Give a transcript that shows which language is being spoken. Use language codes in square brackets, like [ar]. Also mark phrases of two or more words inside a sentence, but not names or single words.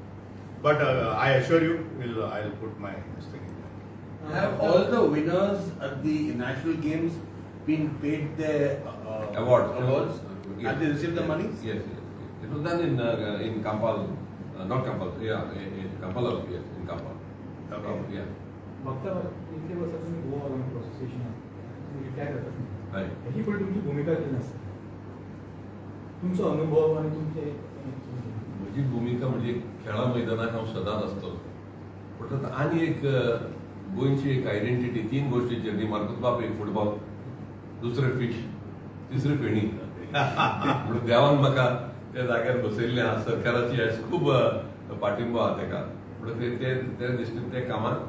[en] But I assure you, I'll put my thing in there. Have all the winners at the national games been paid their awards? Have they received the money? Yes. It was done in Kampala, not Kampala. Yeah, in Kampala. Yes, in Kampala. Okay. Yeah. [mr] मागच्या इतके वर्ष तुम्ही गोवा ऑलिम्पिक असोसिएशन तुम्ही रिटायर करतात Right. ही पण तुमची भूमिका केली नसते तुमचा अनुभव आणि तुमचे [kok] माझी भूमिका म्हणजे खेळा मैदानात हांव सदांच असतो, पण आता आनी एक गोंयची एक आयडेंटिटी 3 गोष्टींचेर न्ही, मार्कोस बाप एक फुटबॉल, दुसरें फिश, तिसरी फेणी. म्हणून देवान म्हाका त्या जाग्यार बसयल्लें आहा. सरकाराची आयज खूब पाठिंबो आहा तेका, म्हणून ते दिसता ते कामाक.